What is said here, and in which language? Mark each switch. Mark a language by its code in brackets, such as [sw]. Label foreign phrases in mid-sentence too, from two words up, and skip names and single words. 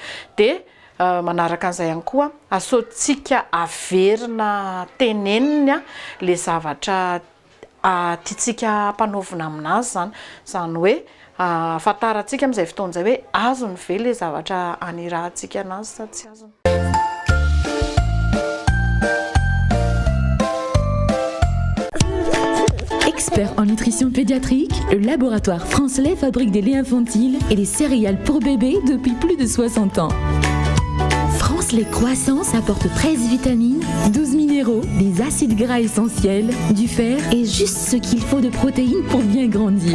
[mg] Dia manaraka an'izay ihany koa asaotsika averina teneniny le zavatra tiatsika mpanaovina aminazy zany hoe afantarantsika amin'izay fotoana izay hoe azony ve le zavatra anirahantsika anazy sa tsy azony. [fr] Expert en nutrition pédiatrique, le laboratoire Francelet fabrique des laits infantiles et des céréales pour bébés depuis plus de 60 ans. Francelet Croissance apporte 13 vitamines, 12 minéraux, des acides gras essentiels, du fer et juste ce qu'il faut de protéines pour bien grandir.